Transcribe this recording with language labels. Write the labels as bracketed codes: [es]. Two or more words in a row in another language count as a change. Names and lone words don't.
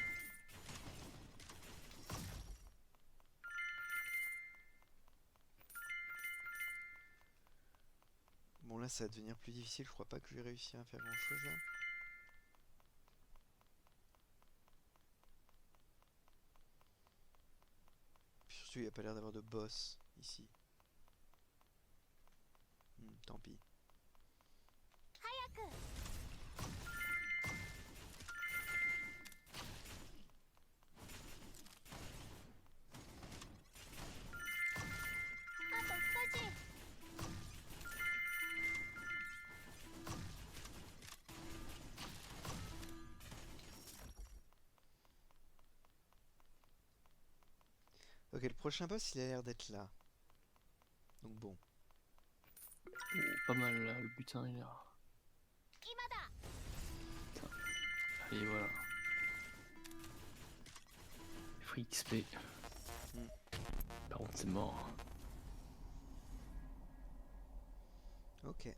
[fr] Bon, là, ça va devenir plus difficile. Je crois pas que je vais réussir à faire grand chose là. Puis surtout, il n'y a pas l'air d'avoir de boss ici. Tant pis. [ja] 早く あと少し [fr] Ok, le prochain boss, il a l'air d'être là. Donc bon. Oh, pas mal là, le butin il est là. [ja] 今だ [fr] Allez, voilà. [en] Free XP. Hmm. [fr] Par contre, c'est mort. Ok.